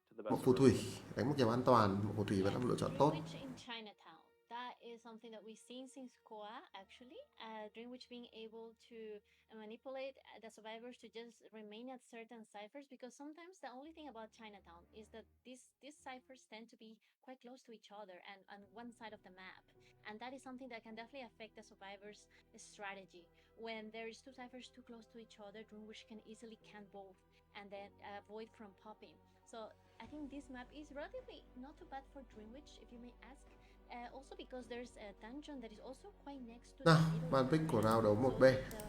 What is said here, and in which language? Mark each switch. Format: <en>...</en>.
<vi>Mộng Phù Thủy đánh một kiểu an toàn, Mộng Phù Thủy vẫn là một lựa chọn tốt.</vi> <en>That is something that we've seen since Koa, actually. Dreamwitch being able to manipulate the survivors to just remain at certain ciphers, because sometimes the only thing about Chinatown is that these ciphers tend to be quite close to each other and on one side of the map. And that is something that can definitely affect the survivors' strategy. When there is two ciphers too close to each other, Dreamwitch can easily can both and then avoid from popping. So I think this map is relatively not too bad for Dreamwitch, if you may ask. Also because there's a dungeon that is also quite next to</en> <vi>Nào, bàn pick của round đấu 1B.</vi>